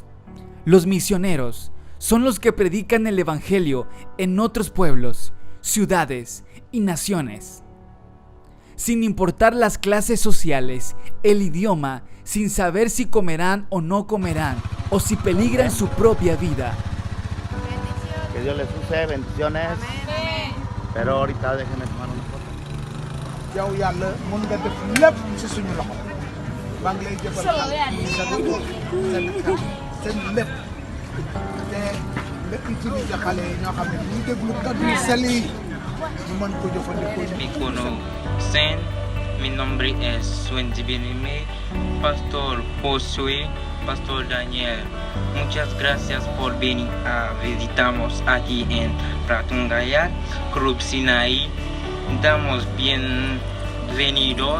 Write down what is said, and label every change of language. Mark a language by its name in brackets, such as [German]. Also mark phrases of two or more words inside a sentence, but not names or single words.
[Spanish] Los misioneros son los que predican el evangelio en otros pueblos, ciudades y naciones. Sin importar las clases sociales, el idioma, sin saber si comerán o no comerán, o si peligran su propia vida. Que Dios les use, bendiciones. Amén. Pero ahorita déjenme tomar una foto. [Wolof] yow yàlla mën nga def lépp ci suñu loxo maa ngi lay jëfal seen lépp te nga utiliser xale yi ñoo xam ne ñu déglu kàddu yu sell yi ñu mën ko jëfandikoo. [Spanish] Me conocen, mi nombre es Wendy Benime, Pastor Josué, Pastor Daniel. Muchas gracias por venir a visitarnos aquí en Pratungaya, Club Sinaí. Damos bienvenidos.